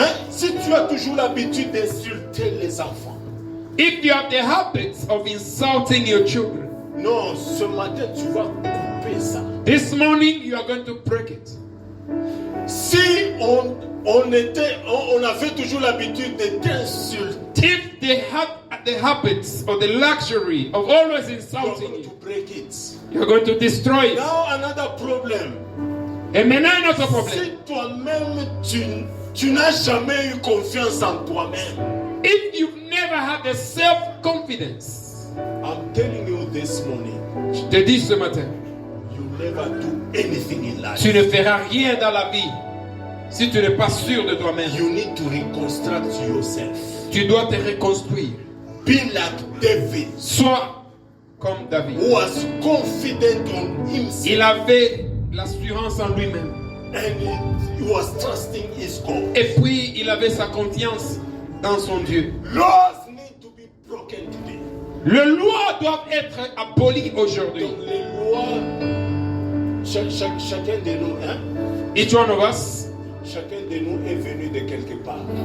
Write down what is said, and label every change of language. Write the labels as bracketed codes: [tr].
[fr] Si tu as toujours l'habitude d'insulter les enfants. [en] If you have the habit of insulting your children. [fr] Non, ce matin tu vas couper ça. [en] This morning you are going to break it. [fr] Si on avait toujours l'habitude de t'insulter. [en] If they have the habits or the luxury of always insulting you, to break it. You're going to destroy it. Now another problem. [fr] Et maintenant un autre problème. Si toi-même tu n'as jamais eu confiance en toi-même. [en] If you've never had the self-confidence, I'm telling you this morning. [fr] je te dis ce matin, [en] you never do anything in life. [fr] tu ne feras rien dans la vie si tu n'es pas sûr de toi-même. [en] You need to reconstruct yourself. [fr] Tu dois te reconstruire. [en] Be like David. [fr] Sois comme David. [en] Who was confident on himself. [fr] Il avait l'assurance en lui-même. [en] And he was trusting his God. [fr] Et puis il avait sa confiance dans son Dieu. [en] Laws need to be broken today. [fr] Les lois doivent être abolies aujourd'hui. Donc les lois, chacun de nous, [en] Each one of us, [fr] chacun de nous est venu de quelque part.